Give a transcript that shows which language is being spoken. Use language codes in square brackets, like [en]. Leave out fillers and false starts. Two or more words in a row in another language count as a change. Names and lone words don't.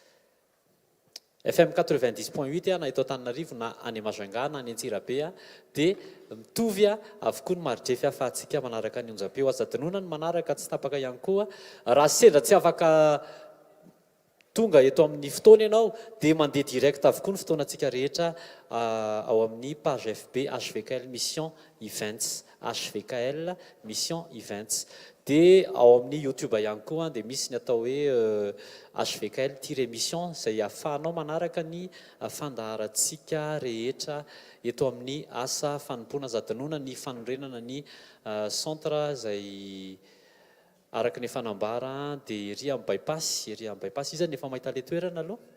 [mg] FM 90.8 na eto Antananarivo na any Majunga na any Antsirabe dia mitovy avokoa ny maridrefy fa atsika manaraka ny onjam-peo aza-dinoana ny manaraka tsy tapaka ihany koa raha sendra tsy afaka tonga eto amin'ny fotoana ianao dia mandeha direct avokoa ny fotoanantsika rehetra ao amin'ny page FB hvkl-mission events hvkl-mission events. Dia ao amin'ny YouTube ihany koa dia misy ny atao hoe hvkl-mission izay ahafahanao manaraka ny fandaharantsika rehetra eto amin'ny asa fanompoana aza-dinoana ny fanorenana ny centre izay araka ny fanambara dia ry amin'ny bypass iza nefa mahita le toerana aloha